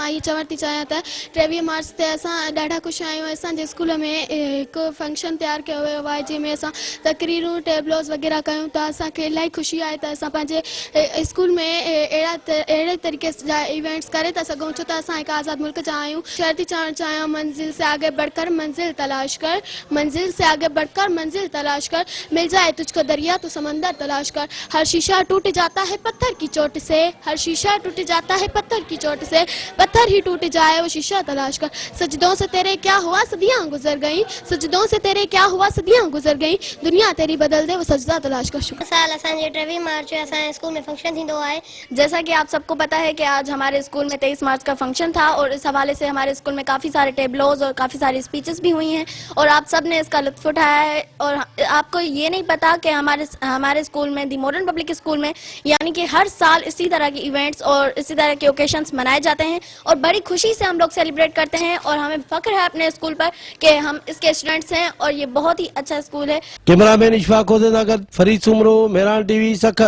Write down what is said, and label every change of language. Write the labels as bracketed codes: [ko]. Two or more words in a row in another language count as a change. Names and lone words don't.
[sd] मां इहो चवणु थी चाहियां त 23 मार्च ते असां ॾाढा ख़ुशि आहियूं। असांजे स्कूल में हिकु फंक्शन तयारु कयो वियो आहे जंहिंमें असां तकरीरूं टेबलोस वग़ैरह कयूं था। असांखे इलाही ख़ुशी आहे त असां पंहिंजे स्कूल में अहिड़े तरीक़े जा इवेंट्स करे था सघूं, छो त असां हिकु आज़ाद मुल्क जा आहियूं। शेर थी चवणु चाहियां, [ur] منزل سے آگے بڑھ کر منزل تلاش کر، منزل سے آگے بڑھ کر منزل تلاش کر، مل جائے تجھ کو دریا تو سمندر تلاش کر. ہر شیشہ ٹوٹ جاتا ہے پتھر کی چوٹ سے، ہر شیشہ ٹوٹ جاتا ہے پتھر کی چوٹ سے، پتھر ہی ٹوٹ جائے وہ شیشہ تلاش کر. سجدوں سے تیرے کیا ہوا صدیاں گزر گئی، سجدوں سے تیرے کیا ہوا صدیاں گزر گئی، دنیا تیری بدل دے وہ سجدہ تلاش کر. [sd] शुक्र। साल असांजे 23 मार्च असांजे स्कूल में फंक्शन थींदो आहे। [ur] جیسا کہ آپ سب کو پتا ہے کہ آج ہمارے اسکول میں 23 مارچ کا فنکشن تھا اور اس حوالے سے ہمارے اسکول میں کافی سارے ٹیبلوز اور کافی ساری اسپیچز بھی ہوئی ہیں اور آپ سب نے اس کا لطف اٹھایا ہے. اور آپ کو یہ نہیں پتا کہ ہمارے اسکول میں دی ماڈرن پبلک اسکول میں یعنی کہ ہر سال اسی طرح کے ایونٹس اور اسی طرح کے اوکیژنز منائے جاتے ہیں اور بڑی خوشی سے ہم لوگ سیلیبریٹ کرتے ہیں اور ہمیں فخر ہے اپنے اسکول پر کہ ہم اس کے اسٹوڈنٹس ہیں اور یہ بہت ہی اچھا اسکول ہے. कैमरामैन इशफाक फरीद सुमरो, मेहरान टीवी, सखर।